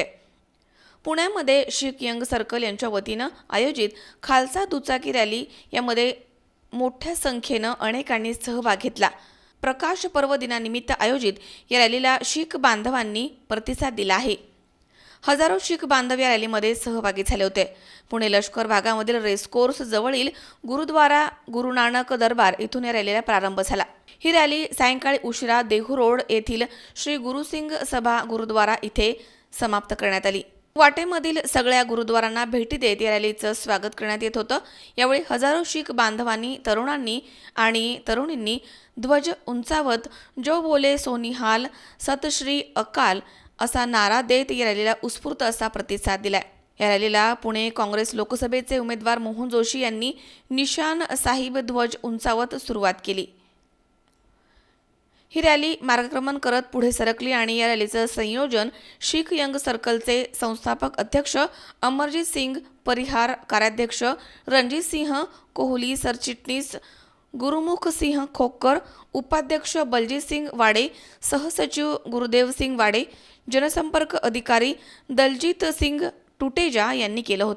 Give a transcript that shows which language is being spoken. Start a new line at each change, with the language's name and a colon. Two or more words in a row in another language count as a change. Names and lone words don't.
Marathi: पुण्यामध्ये शीख यंग सर्कल यांच्या वतीनं आयोजित खालसा दुचाकी रॅली यामध्ये मोठ्या संख्येनं अनेकांनी सहभाग घेतला. प्रकाश पर्व दिनानिमित्त आयोजित या रॅलीला शीख बांधवांनी प्रतिसाद दिला आहे. हजारो शीख बांधव या रॅलीमध्ये सहभागी झाले होते. पुणे लष्कर भागामधील रेसकोर्स जवळील गुरुद्वारा गुरु नानक दरबार इथून या रॅलीला प्रारंभ झाला. ही रॅली सायंकाळी उशिरा देहू रोड येथील श्री गुरुसिंग सभा गुरुद्वारा इथे समाप्त करण्यात आली. वाटेमधील सगळ्या गुरुद्वारांना भेटी देत या रॅलीचं स्वागत करण्यात येत होतं. यावेळी हजारो शीख बांधवांनी, तरुणांनी आणि तरुणींनी ध्वज उंचावत
Punjabi: ਜੋ ਬੋਲੇ ਸੋਨਿਹਾਲ ਸਤ ਸ੍ਰੀ ਅਕਾਲ
Marathi: असा नारा देत या रॅलीला उत्स्फूर्त असा प्रतिसाद दिलाय. या रॅलीला पुणे काँग्रेस लोकसभेचे उमेदवार मोहन जोशी यांनी निशान साहिब ध्वज उंचावत सुरुवात केली. ही रॅली मार्गक्रमण करत पुढे सरकली आणि या रॅलीचं संयोजन शीख यंग सर्कलचे संस्थापक अध्यक्ष अमरजीत सिंग परिहार, कार्याध्यक्ष रणजित सिंह कोहली, सरचिटणीस गुरुमुख सिंह खोक्कर, उपाध्यक्ष बलजीत सिंग वाडे, सहसचिव गुरुदेव सिंग वाडे, जनसंपर्क अधिकारी दलजीत सिंग टुटेजा यांनी केलं होतं.